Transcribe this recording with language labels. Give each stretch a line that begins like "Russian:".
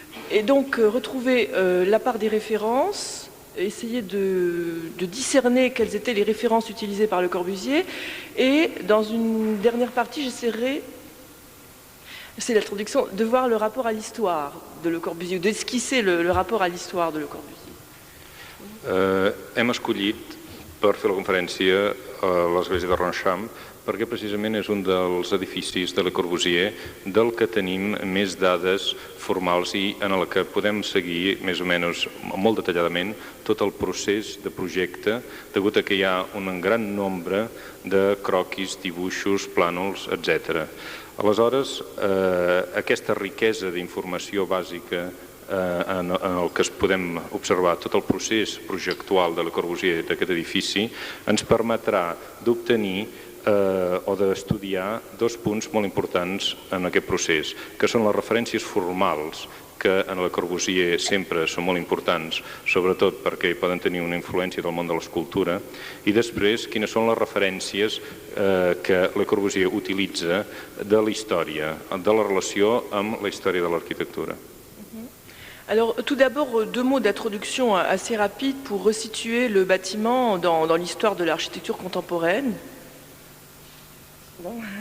French: et donc retrouver la part des références, essayer de discerner quelles étaient les références utilisées par Le Corbusier, et dans une dernière partie, j'essaierai, c'est la traduction, de voir le rapport à l'histoire de Le Corbusier, d'esquisser le rapport à l'histoire de Le Corbusier.
Catalan: Hem escollit per fer la conferència a l'església de Ronchamp perquè precisament és un dels edificis de Le Corbusier del que tenim més dades formals i en el que podem seguir més o menys molt detalladament tot el procés de projecte, degut a que hi ha un gran nombre de croquis, dibuixos, plànols, etc. Aleshores, aquesta riquesa d'informació bàsica en el que podem observar tot el procés projectual de Le Corbusier d'aquest edifici ens permetrà d'obtenir o d'estudiar dos punts molt importants en aquest procés, que són les referències formals, que en Le Corbusier sempre són molt importants, sobretot perquè hi poden tenir una influència del món de l'escultura, i després quines són les referències que Le Corbusier utilitza de la història, de la relació amb la història de l'arquitectura.
French: Alors, tout d'abord, deux mots d'introduction assez rapides pour resituer le bâtiment dans l'histoire de l'architecture contemporaine. Bon.